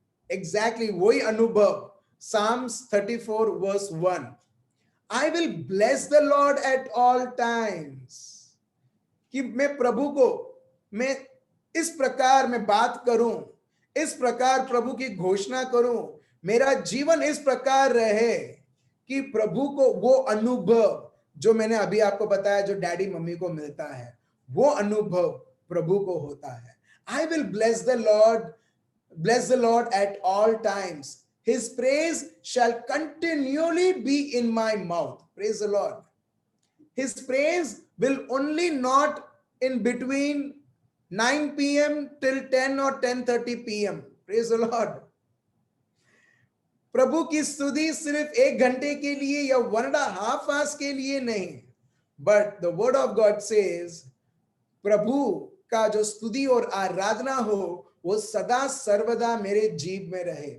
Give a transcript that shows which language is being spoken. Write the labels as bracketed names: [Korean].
[Hindi] Exactly वही अनुभव। Psalms 34 verse 1, [English] I will bless the Lord at all times, [Hindi] कि मैं प्रभु को मैं इस प्रकार मैं बात करूं, इस प्रकार प्रभु की घोषणा करूं, मेरा जीवन इस प्रकार रहे कि प्रभु को वो अनुभव जो मैंने अभी आपको बताया जो डैडी मम्मी को मिलता है, वो अनुभव प्रभु को होता है। [English] I will bless the Lord at all times. His praise shall continually be in my mouth. Praise the Lord. His praise will only not in between 9 p.m. till 10 or 10:30 p.m. Praise the Lord. [Hindi] प्रभु की स्तुति सिर्फ 1 घंटे के लिए या 1.5 hours के लिए नहीं, [English] but the word of God says [Hindi] प्रभु का जो स्तुति और आराधना हो वो सदा सर्वदा मेरे जीव में रहे।